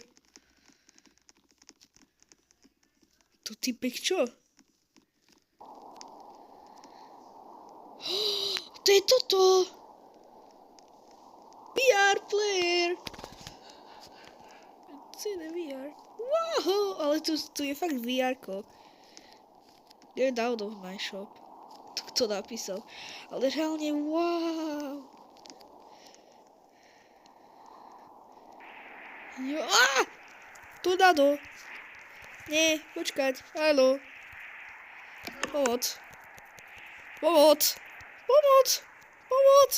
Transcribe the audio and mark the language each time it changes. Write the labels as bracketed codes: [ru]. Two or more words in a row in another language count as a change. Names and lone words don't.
[sk] To typek čo? To je toto! [en] VR player! [sk] Co je VR? Wow, ale tu je fakt VR-ko. [en] Get out of my shop. [sk] To kto napísal? Ale reálne wow! Tu dado! Nie, počkať, haló. Pomoc. Pomoc! Pomoc! Pomoc!